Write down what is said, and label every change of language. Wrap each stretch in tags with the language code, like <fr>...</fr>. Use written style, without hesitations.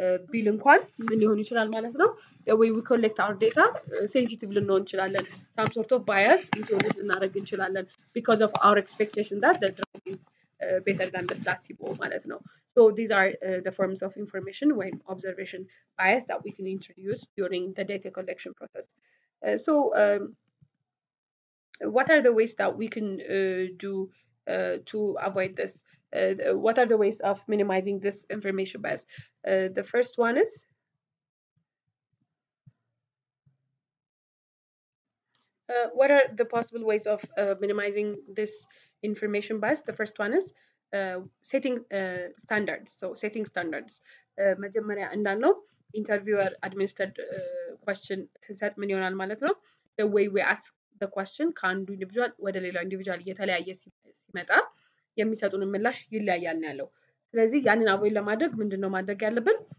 <am>ቢል እንኳን ምን ሊሆን ይችላል ማለት ነው ወይ</am> <en>we collect our data sensitive</en> <am>ልንሆን እንችላለን</am> <en>some sort of bias introduce</en> <am>ልናደርግ እንችላለን</am> <en>because of our expectation that the drug is better than the placebo</en> <am>ማለት ነው።</am> <en>So these are the forms of information when observation bias that we can introduce during the data collection process. So what are the ways that we can do to avoid this? What are the ways of minimizing this information bias? The first one is what are the possible ways of minimizing this information bias? The first one is setting standards. So setting standards.</en> <am>መጀመሪያ እንዳልነው ኢንተርቪወር አድሚኒስተርድ question ስንሰጥ ምን ይሆናል ማለት ነው?</am> <en>The way we ask the question</en> <am>ከአንዱ ኢንዲቪጁዋል ወደ ሌላው ኢንዲቪጁዋል እየተለያየ ሲመጣ የሚሰጡን ምላሽ ይለያያል ነው ያለው። ስለዚህ ያንን አቮይድ ለማድረግ ምንድነው ማድረግ ያለብን?</am>